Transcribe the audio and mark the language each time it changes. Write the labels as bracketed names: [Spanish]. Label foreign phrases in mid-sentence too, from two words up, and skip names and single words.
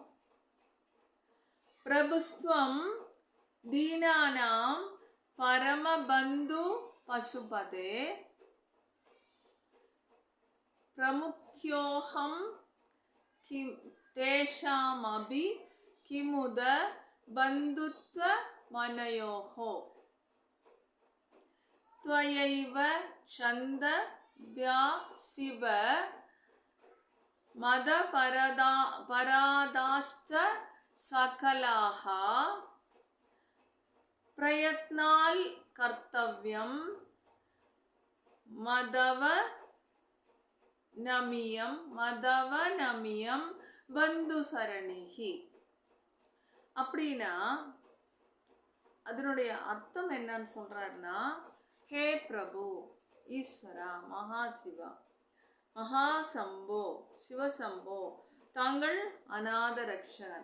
[Sanskrit] प्रभुस्त्वं दीनानां परमबन्धु पशुपते प्रमुख्योऽहं किं तेषामपि किमुत बन्धुत्व मनयोः त्वयैव छन्द व्या शिव मद परादाश्च सकलाः प्रयत्नाल कर्तव्यं मदवनमियं बन्धुसरणिहि. [Tamil] அப்படின்னா அதனுடைய அர்த்தம் என்னன்னு சொல்றாருன்னா, ஹே பிரபு ஈஸ்வரா மகாசிவா மகாசம்போ சிவசம்போ, தாங்கள் அநாத ரட்சகன்.